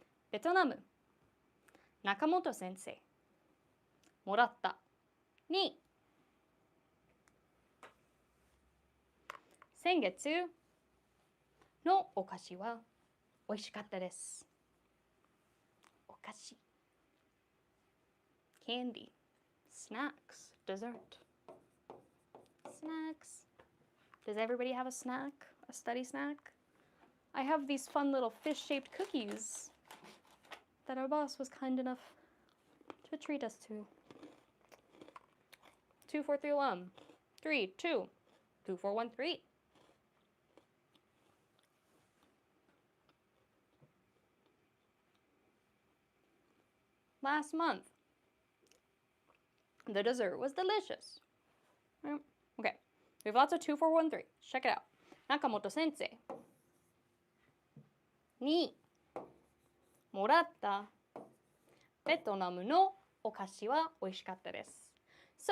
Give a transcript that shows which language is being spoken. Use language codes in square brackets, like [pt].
[ja] ベトナム中本先生もらったに先月のお菓子は美味しかったです。 [en] お菓子 candy, snacks, dessert. Snacks. Does everybody have a snack? A study snack? I have these fun little fish-shaped cookies that our boss was kind enough to treat us to. 2, 4, 3, 1. 3, 2, 2, 4, 1, 3. Last month, the dessert was delicious. Okay, we have lots of 2, 4, 1, 3. Check it out. [ja] Nakamoto senseiにもらったベトナムのお菓子は美味しかったです。